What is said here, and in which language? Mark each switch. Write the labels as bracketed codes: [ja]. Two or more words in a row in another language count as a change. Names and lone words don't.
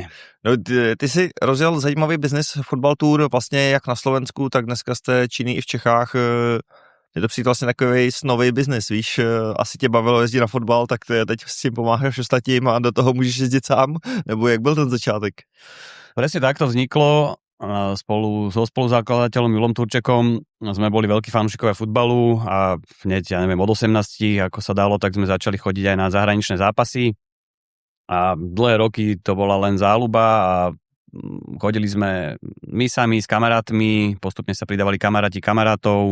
[cs] No, ty si rozjel zajímavý biznis Football Tour, vlastně jak na Slovensku, tak dneska jste činný i v Čechách. Je to přijít vlastně takový snový biznis, víš, asi tě bavilo jezdit na fotbal, tak teď s tím pomáháš ostatním a do toho můžeš jezdit sám, nebo jak byl ten začátek? [sk] Presne takto vzniklo. Spolu so spoluzakladateľom Julom Turčekom sme boli veľkí fanúšikovia futbalu a hneď, ja neviem, od 18, ako sa dalo, tak sme začali chodiť aj na zahraničné zápasy a dlhé roky to bola len záľuba a chodili sme my sami s kamarátmi, postupne sa pridávali kamaráti kamarátov.